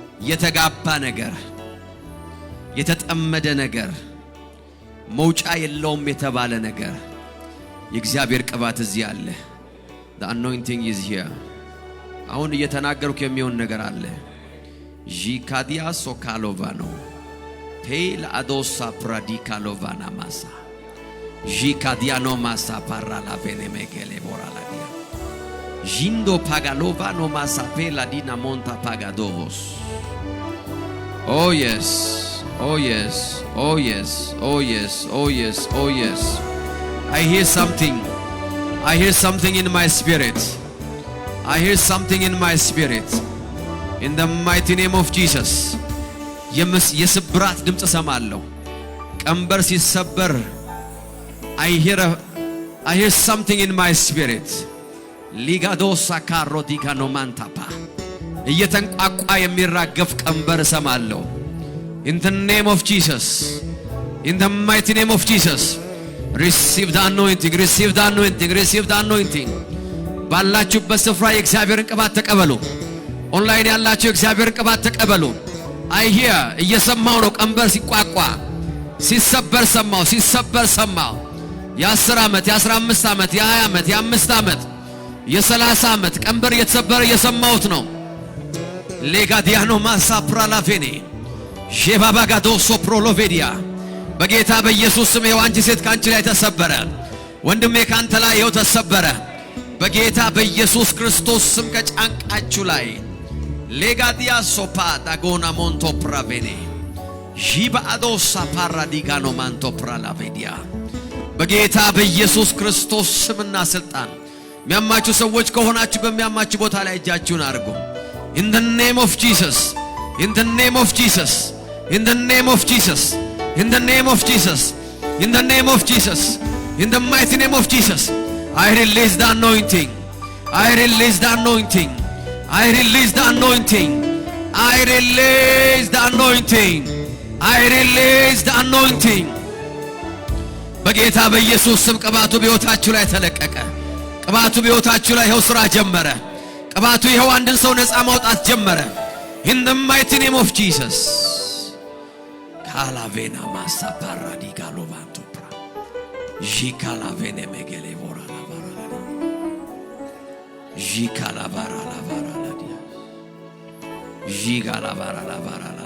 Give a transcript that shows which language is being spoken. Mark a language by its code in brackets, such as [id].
[am] የተጋባ ነገር የተጠመደ ነገር መውጫ የለውም የተባለ ነገር የእግዚአብሔር ቅባት እዚህ አለ። [en] the anointing is here። [am] አሁን እየተናገርኩ የሚሆን ነገር አለ። ጂካዲያ ሶካሎቫኖ ፔላ አዶሳ ፕራዲካሎቫና ማሳ ጂካዲያኖ ማሳ ፓራላ ቬኔሜጌሌ ቦራላዲያ ጂንዶ ፓጋሎቫኖ ማሳ ፔላ ዲና ሞንታ ፓጋዶቮስ [en] oh yes oh yes oh yes oh yes oh yes oh yes I hear something in my spirit. I hear something in my spirit. In the mighty name of Jesus. [am] የስብራት ድምጽ ሰማለሁ። ቀንበር ሲሰበር [en] I hear something in my spirit. ሊጋዶሳ ካሮዲካኖ ማንታፓ [am] እየተንቋቋ የሚራገፍ ቀንበር ሰማለሁ። [en] In the name of Jesus. In the mighty name of Jesus. Receive the anointing, receive the anointing, receive the anointing. [am] ባላችሁበት ስፍራ የእግዚአብሔርን ቅባት ተቀበሉ። ኦንላይን ያላችሁ የእግዚአብሔርን ቅባት ተቀበሉ። [en] I hear [am] እየሰማው ነው። ቀንበር ሲቋቋ ሲሰበር ሰማው፣ ሲሰበር ሰማው። የ10 ዓመት የ15 ዓመት የ20 ዓመት የ5 ዓመት የ30 ዓመት ቀንበር እየተሰበረ እየሰማሁት ነው። ሌጋዲያኖ ማሳ ፕራላፌኔ ሼባባጋዶ ሶፕሮሎቬዲያ በጌታ በኢየሱስ ስም የዋንጂ ሴት ካንቺ ላይ ተሰበረ። ወንድሜ ካንተ ላይ ይኸው ተሰበረ በጌታ በኢየሱስ ክርስቶስ ስም ከጫንቃችሁ ላይ ሌጋዲያ ሶፓ ዳጎና ሞንቶ ፕራቬኔ ጂባአዶሳ ፓራዲጋኖ ማንቶ ፕራላቬዲያ በጌታ በኢየሱስ ክርስቶስ ስምና ስልጣን የሚያማችሁ ሰዎች ከሆናችሁ በሚያማችሁ ቦታ ላይ እጃችሁን አድርጉ። [en] In the name of Jesus, in the name of Jesus, in the name of Jesus, in the name of Jesus, in the name of Jesus, in the mighty name of Jesus, I release the anointing. I release the anointing. I release the anointing. I release the anointing. I release the anointing. [am] በጌታ በኢየሱስ ስም ቅባቱ በሕይወታችሁ ላይ ተለቀቀ። ቅባቱ በሕይወታችሁ ላይ ይኸው ሥራ ጀመረ። ቅባቱ ይኸው አንድን ሰው ነፃ ማውጣት ጀመረ። [en] In the mighty name of Jesus. ካላቬና ማሳ ፓራዲጋ ሎቫንቶ ፕራ ጂካላቬኔ ሜጌሌ ቦራ ላባራ ጂካላባራ ላባራ ላዲያ ጂጋላባራ ላባራ ላባራ ላባራ